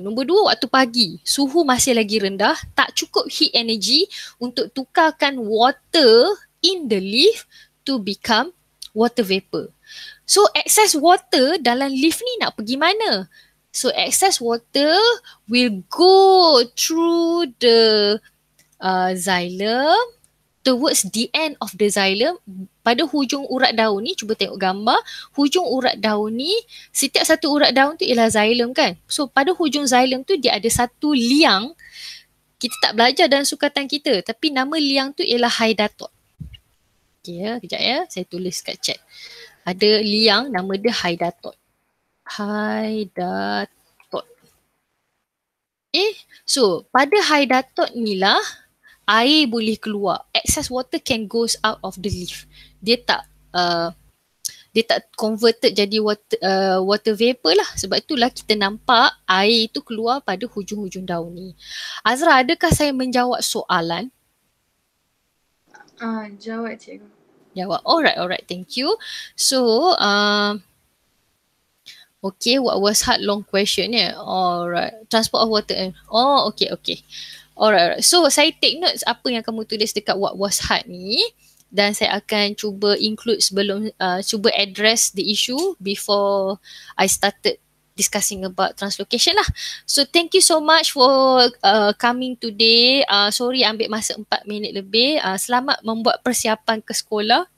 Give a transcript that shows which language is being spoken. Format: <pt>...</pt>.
<ms>Nombor dua, waktu pagi, suhu masih lagi rendah, tak cukup heat energy untuk tukarkan</ms> <en>water in the leaf to become water vapor.</en> <ms>So excess water dalam leaf ni nak pergi mana?</ms> <en>So excess water will go through the xylem towards the end of the xylem.</en> <ms>Pada hujung urat daun ni, cuba tengok gambar, hujung urat daun ni, setiap satu urat daun tu ialah xylem kan. So pada hujung xylem tu dia ada satu liang, kita tak belajar dalam sukatan kita, tapi nama liang tu ialah hydatod. Okay ya, kejap ya, saya tulis kat chat. Ada liang nama dia hydatod. Hydatod. So pada hydatod ni lah air boleh keluar.</ms> <en>Excess water can goes out of the leaf.</en> <ms>Dia tak converted jadi water vapor lah. Sebab itulah kita nampak air itu keluar pada hujung-hujung daun ni. Azra, adakah saya menjawab soalan? Jawab cikgu.</ms> <en>Jawab. Alright. Thank you. So, okay, what was hard long question ya? Alright. Transport of water. Okay. Alright.</en> <ms>So, saya take notes apa yang kamu tulis dekat what was hard ni. Dan saya akan cuba</ms> <en>include sebelum, cuba address the issue before I started discussing about translocation lah. So thank you so much for coming today.</en> <ms>Sorry ambil masa 4 minit lebih. Selamat membuat persiapan ke sekolah.</ms>